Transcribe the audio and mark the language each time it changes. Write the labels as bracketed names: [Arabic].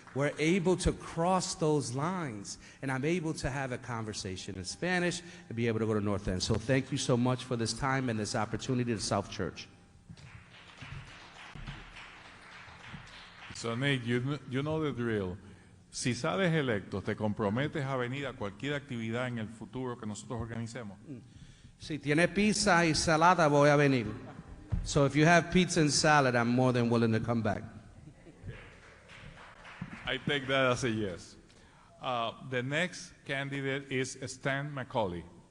[English] We're able to cross those lines. And I'm able to have a conversation in Spanish and be able to go to North End. So thank you so much for this time and this opportunity to South Church. So Nick, you know the drill. [Spanish] Si sales electo, ¿te comprometes a venir a cualquier actividad en el futuro que nosotros organicemos? Si tiene pizza y salada, voy a venir. [English] So if you have pizza and salad, I'm more than willing to come back. I take that as a yes. The next candidate is Stan McCauley.